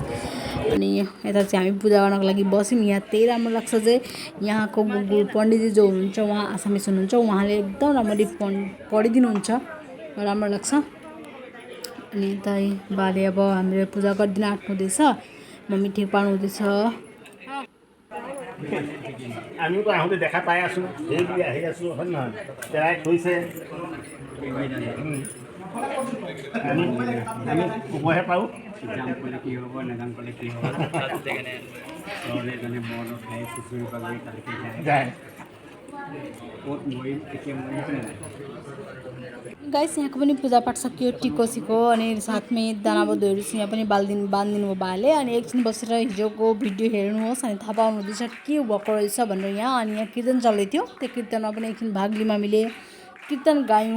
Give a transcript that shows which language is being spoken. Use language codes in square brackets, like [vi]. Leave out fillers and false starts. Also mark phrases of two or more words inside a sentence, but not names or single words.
[ne] अनि यता चाहिँ हामी पूजा गर्नको लागि बस्यौँ। यहाँ त्यही राम्रो लाग्छ चाहिँ यहाँको पण्डितजी जो हुनुहुन्छ उहाँ आसामिस हुनुहुन्छ, उहाँले एकदम राम्ररी पढिदिनुहुन्छ, राम्रो लाग्छ। अनि यता बाले अब हामीले पूजा गरिदिन आँट्नुहुँदैछ, मम्मी ठिक पार्नुहुँदैछ। [as] আমি তো আহোঁতে দেখা পাই আছোঁ, ডেইলি আহি আছোঁ হয় নহয়, তেৰাই থৈছে। আমি ক'বহে পাৰোঁ যাম ক'লে কি হ'ব, নাযাম ক'লে কি হ'ব। এজনে বৰদ খাই চুচুৰি বাগৰি তালৈকে যায় ক'ত মৰিম কেতিয়া মৰিম। [ne] गाइस यहाँको पनि पूजापाठ सकियो, टिको सिको अनि साथमै दानाबोधहरू यहाँ पनि बाँधिदिनु बाले। अनि एकछिन बसेर हिजोको भिडियो हेर्नुहोस् अनि थाहा पाउनुहुँदैछ के भएको रहेछ भनेर। यहाँ अनि यहाँ कीर्तन चल्दै थियो, त्यो कीर्तनमा पनि एकछिन भाग लियौँ हामीले, कीर्तन गायौँ।